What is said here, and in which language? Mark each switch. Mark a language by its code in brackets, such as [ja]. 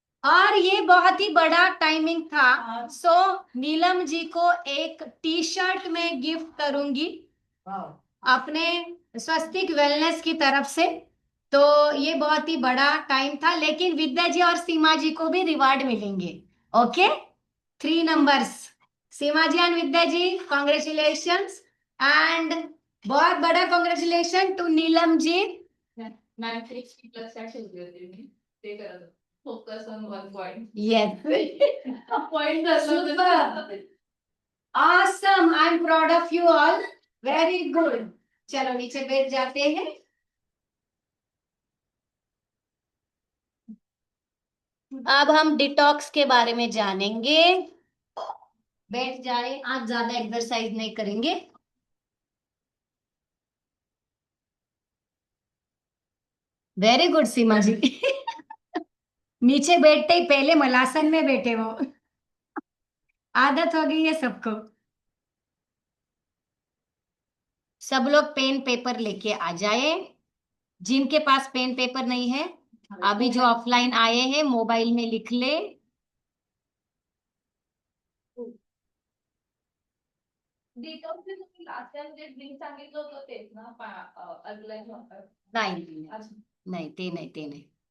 [hi] और ये बहुत ही बड़ा टाइमिंग था, सो नीलम जी को एक टी शर्ट में गिफ्ट करूंगी अपने स्वस्तिक वेलनेस की तरफ से। तो ये बहुत ही बड़ा टाइम था, लेकिन विद्या जी और सीमा जी को भी रिवार्ड मिलेंगे। [en] Okay, 3 numbers. Seema ji and Vidya ji, congratulations. And [hi] बहुत बड़ा [en] Congratulation to Neelam ji. [mr] Ma'am 3 plus काय ठेवली होती मी ते करत [en] Focus on 1 point. Yes, point Super. awesome, I am proud of you all. Very good. [hi] चलो नीचे बैठ जाते हैं। अब हम डिटॉक्स के बारे में जानेंगे। बैठ जाए, आज ज्यादा एक्सरसाइज नहीं करेंगे। वेरी गुड सीमा जी। नीचे बैठते ही पहले मलासन में बैठे वो, आदत हो गई है सबको। सब लोग पेन पेपर लेके आ जाए। जिनके पास पेन पेपर नहीं है, अभी जो ऑफलाइन आए हैं मोबाइल में लिख ले। [mr] डिटॉक्स जे तुम्ही लास्ट टाइम जे ड्रिंक सांगितलं होतं तेच ना अल्कलाइन वॉटर. नाही नाही, ते नाही, ते नाही।